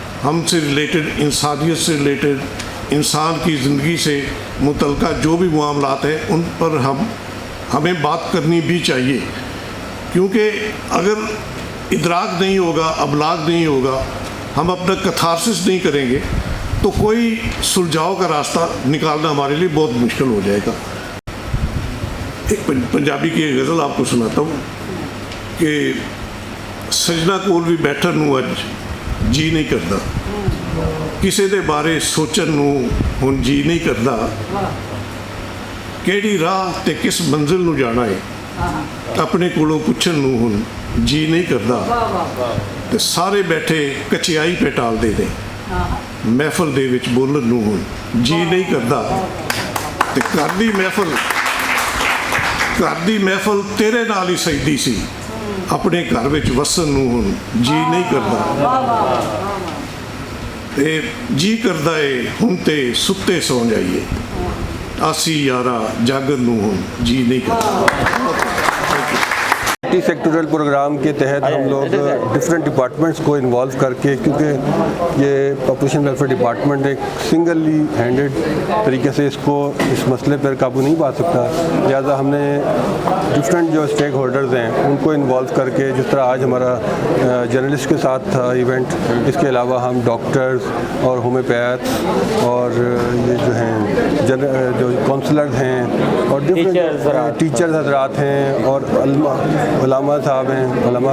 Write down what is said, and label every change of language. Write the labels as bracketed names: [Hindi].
[Urdu] ہم سے ریلیٹڈ، انسانیت سے ریلیٹڈ، انسان کی زندگی سے متعلقہ جو بھی معاملات ہیں ان پر ہمیں بات کرنی بھی چاہیے، کیونکہ اگر ادراک نہیں ہوگا، ابلاغ نہیں ہوگا، ہم اپنا کتھارسس نہیں کریں گے تو کوئی سلجھاؤ کا راستہ نکالنا ہمارے لیے بہت مشکل ہو جائے گا. ایک پنجابی کی ایک غزل آپ کو سناتا ہوں کہ [Punjabi] سجنا کول بھی بیٹھن نوں اج جی نہیں کرتا، کسے دے بارے سوچن نوں ہن جی نہیں کرتا، کیڑی راہ تے کس منزل نوں جانا ہے اپنے کولوں پوچھن نوں ہن جی نہیں کرتا، تے سارے بیٹھے کچیائی پہ ٹال دے دیں محفل دے وچ بولن نوں ہن جی نہیں کرتا، تے گھر دی محفل تیرے نال ہی سجدی سی اپنے گھر وچ وسن نوں ہن جی نہیں کرتا، تے جی کردا ہے ہن تے ستے سو جائیے آسی یارا جاگن نوں ہن جی نہیں کرتا. [Urdu] ملٹی سیکٹورل پروگرام کے تحت ہم لوگ ڈفرینٹ ڈپارٹمنٹس کو انوالو کر کے، کیونکہ یہ پاپولیشن ویلفیئر ڈپارٹمنٹ ایک سنگلی ہینڈڈ طریقے سے اس مسئلے پر قابو نہیں پا سکتا، لہٰذا ہم نے ڈفرینٹ جو اسٹیک ہولڈرز ہیں ان کو انوالو کر کے، جس طرح آج ہمارا جرنلسٹ کے ساتھ تھا ایونٹ، اس کے علاوہ ہم ڈاکٹرز اور ہومیوپیتھ اور یہ جو ہیں جو کونسلرز ہیں اور ڈفرینٹ ٹیچرز حضرات ہیں اور علماء صاحب ہیں،